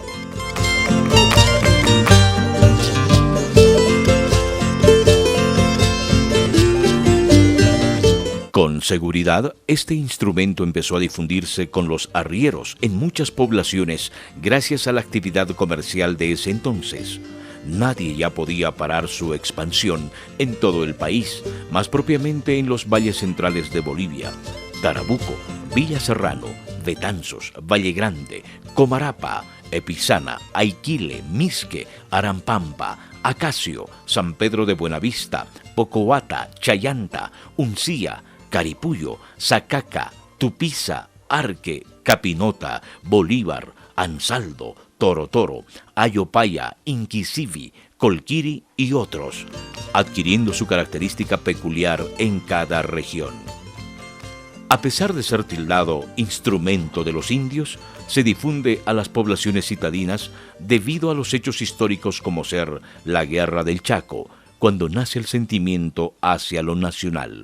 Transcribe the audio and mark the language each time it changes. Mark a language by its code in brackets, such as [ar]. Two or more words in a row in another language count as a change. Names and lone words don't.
[es] Con seguridad, este instrumento empezó a difundirse con los arrieros en muchas poblaciones gracias a la actividad comercial de ese entonces. Nadie ya podía parar su expansión en todo el país, más propiamente en los valles centrales de Bolivia: Tarabuco, Villa Serrano, Betanzos, Valle Grande, Comarapa, Epizana, Aiquile, Misque, Arampampa, Acacio, San Pedro de Buenavista, Pocoata, Chayanta, Uncía, Caripuyo, Zacaca, Tupiza, Arque, Capinota, Bolívar, Ansaldo, Torotoro, Ayopaya, Inquisivi, Colquiri y otros, adquiriendo su característica peculiar en cada región. A pesar de ser tildado instrumento de los indios, se difunde a las poblaciones citadinas debido a los hechos históricos como ser la Guerra del Chaco, cuando nace el sentimiento hacia lo nacional.